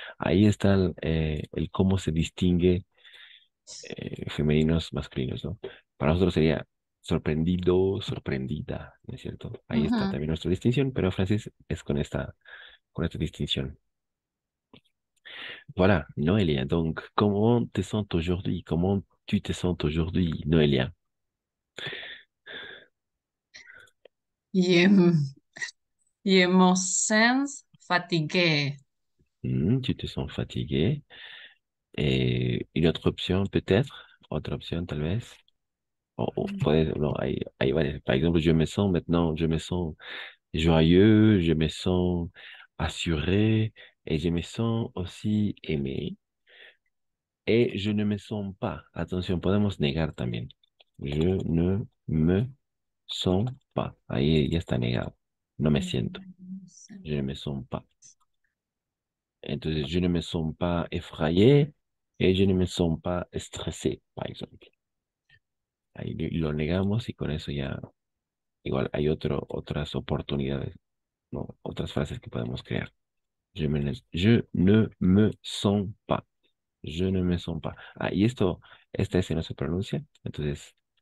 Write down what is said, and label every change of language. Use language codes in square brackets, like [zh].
[es] Ahí está el cómo se distingue femeninos, masculinos, ¿no? Para nosotros sería sorprendido, sorprendida, ¿no es cierto? Ahí está Ujú. también nuestra distinción, pero en francés es con esta distinción. [fr] Voilà, Noélia. Donc, comment te sens aujourd'hui? Comment tu te sens aujourd'hui, Noélia? Y, y en sens fatigué. Tu te sens fatigué. Et une autre option, peut-être? Autre option, [es] tal vez. [fr] Non, [es] hay varias. [fr] Par exemple, je me sens maintenant, je me sens joyeux, je me sens assuré et je me sens aussi aimé. Et je ne me sens pas. [es] Attention, podemos negar también. [fr] Je ne me sens pas. [es] Ahí ya está negado. No me siento. [fr] Je ne me sens pas. Entonces, je ne me sens pas effrayé et je ne me sens pas stressé, par exemple. [es] Ahí lo negamos y con eso ya igual hay otras oportunidades, ¿no? Otras frases que podemos crear. [fr] Je ne me sens pas. Je ne me sens pas. [es] Ah, y esta S no se pronuncia, entonces